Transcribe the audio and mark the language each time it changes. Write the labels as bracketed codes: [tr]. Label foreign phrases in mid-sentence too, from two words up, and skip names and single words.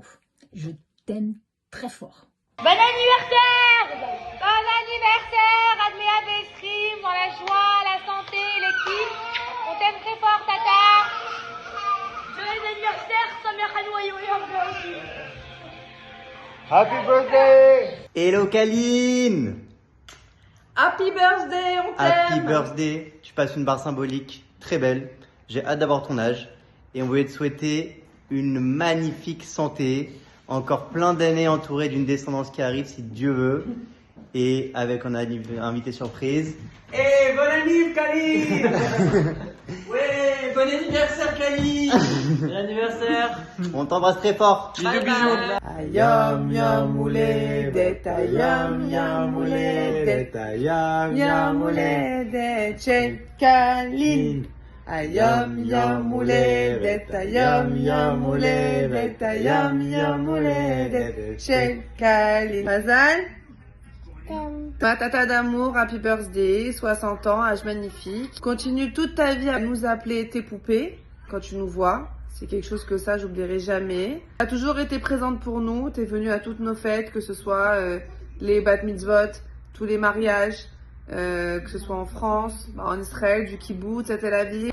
[fr] Je t'aime très fort. Bon anniversaire! Bon anniversaire! Admea Bestream, dans la joie, la santé, l'équipe. On t'aime très fort, Tata. Joyeux anniversaire, Samir Khanoui. [en] Happy birthday! Hello Kaline! Happy birthday, [fr] on t'aime! [en] Happy birthday! [fr] Tu passes une barre symbolique très belle. J'ai hâte d'avoir ton âge. Et on voulait te souhaiter une magnifique santé. Encore plein d'années entourées d'une descendance qui arrive si Dieu veut. Et avec un invité surprise. Eh, bon anniversaire, Kaline. Ouais, bon anniversaire, Kaline. Bon anniversaire. On t'embrasse très fort. Bisous, bisous. [he] היום יום הולדת, היום יום הולדת, היום יום הולדת, chez Kaline. היום יום הולדת, היום יום הולדת, היום יום הולדת, [fr] chez Kaline. Mazal? Ma tata d'amour, [en] happy birthday, [fr] 60 ans, âge magnifique. Continue toute ta vie à nous appeler tes poupées quand tu nous vois. C'est quelque chose que ça, j'oublierai jamais. Tu as toujours été présente pour nous. Tu es venue à toutes nos fêtes, que ce soit les [he] בת מצוות, [fr] tous les mariages, que ce soit en France, en Israël, du kibbutz, à Tel Aviv.